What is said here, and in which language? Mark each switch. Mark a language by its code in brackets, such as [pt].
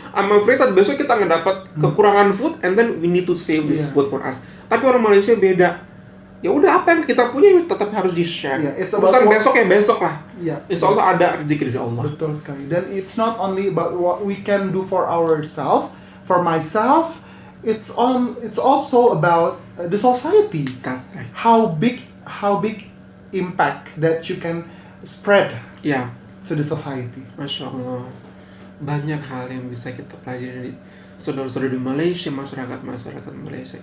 [en] I'm afraid that [id] besok kita ngedapat kekurangan [en] food, and then we need to save this food for us. [id] Tapi orang Malaysia beda. Ya udah, apa yang kita punya tetap harus di-share. Urusan besok ya besok lah. Insya Allah ada rezeki dari Allah. Betul sekali. Dan [en] it's not only about what we can do for ourselves, for myself, it's also about the society. That's right. How big impact that you can spread to the society. [id] Masya Allah. Banyak hal yang bisa kita pelajari dari saudara-saudara di Malaysia, masyarakat Malaysia.